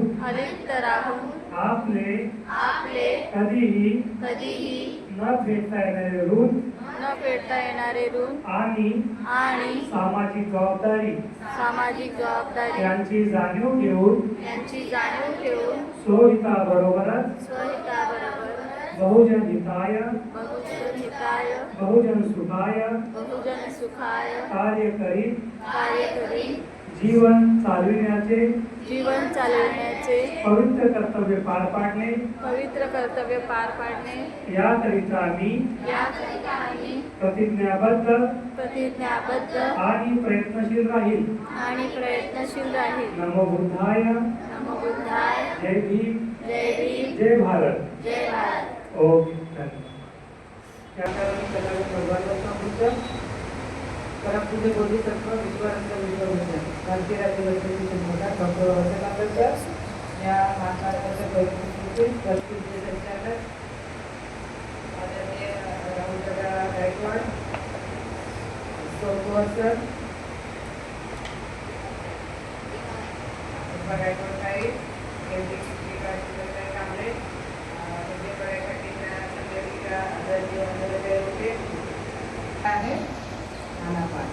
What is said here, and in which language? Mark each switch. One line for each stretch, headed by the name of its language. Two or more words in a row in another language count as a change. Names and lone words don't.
Marathi: अलिप्त राहून आपले कधीही न फेडता येणारे ऋण न फेडता येणारे ऋण आणि आणि सामाजिक जबाबदारी सामाजिक जबाबदारी यांची जाणीव घेऊन यांची जाणीव ठेवून स्वहिताबरोबरच स्वहिताबरोबर
Sanskrit: बहुजन हिताय बहुजन हिताय बहुजन सुखाय बहुजन सुखाय
Marathi: कार्य करी जीवन चालविण्याचे जीवन चालविण्याचे पवित्र कर्तव्य पार पाडणे पवित्र कर्तव्य पार पाडणे याकरिता मी याकरिता आम्ही प्रतिज्ञाबद्ध प्रतिज्ञाबद्ध आणि प्रयत्नशील राहील. प्रयत्नशील राहील.
Sanskrit: नमो बुद्धाय, नमो बुद्धाय.
Marathi: जय भीम, जय भीम, जय भारत. जय भारत. ओम धन्यवाद. भगवान बुद्ध परमपूज्य बोधिसत्व विश्वानंद विश्वभूषण भारतीय राज्य लोकशाही संघटना डॉक्टर बाबासाहेब आंबेडकर या महाकार्याच्या परिस्थितीतील परिस्थितीचे संचालक आदरणीय राहुल दादा गायकवाड, सोमवार सर, गायकवाड साहेब, कांबळे, आहे आनापान.